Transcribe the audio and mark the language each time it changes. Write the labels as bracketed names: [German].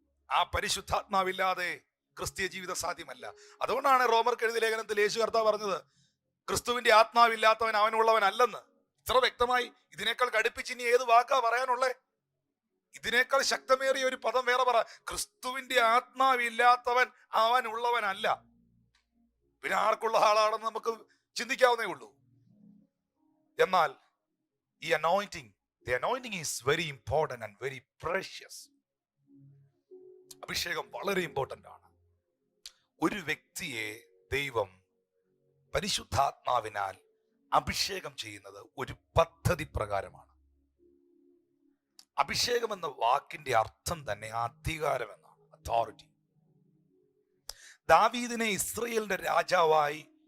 [Malayalam] ആ പരിശുദ്ധാത്മാവില്ലാതെ ക്രിസ്തീയ ജീവിതം സാധ്യമല്ല. അതുകൊണ്ടാണ് റോമർക്ക് എഴുതിയ ലേഖനത്തിൽ യേശു കർത്താവ് പറഞ്ഞത്, ക്രിസ്തുവിന്റെ ആത്മാവില്ലാത്തവൻ അവനുള്ളവനല്ലെന്ന്. ഇത്ര വ്യക്തമായി ഇതിനേക്കാൾ കടുപ്പിച്ച് ഇനി ഏത് വാക്കാ പറയാനുള്ളേ? ഇതിനേക്കാൾ ശക്തമേറിയ ഒരു പദം വേറെ പറ. ക്രിസ്തുവിന്റെ ആത്മാവില്ലാത്തവൻ അവനുള്ളവനല്ല. പിന്നെ ആർക്കുള്ള ആളാണെന്ന് നമുക്ക് ചിന്തിക്കാവുന്നേ ഉള്ളൂ. എന്നാൽ ഈ [English] the anointing is very important and very precious. [Malayalam] അഭിഷേകം വളരെ ഇമ്പോർട്ടന്റ് ആണ്. ഒരു വ്യക്തിയെ ദൈവം പരിശുദ്ധാത്മാവിനാൽ അഭിഷേകം ചെയ്യുന്നത് ഒരു പദ്ധതി പ്രകാരമാണ്. അഭിഷേകം എന്ന വാക്കിന്റെ അർത്ഥം തന്നെ അധികാരം എന്നാണ്, അതോറിറ്റി. ദാവീദിനെ ഇസ്രയേലിന്റെ രാജാവായി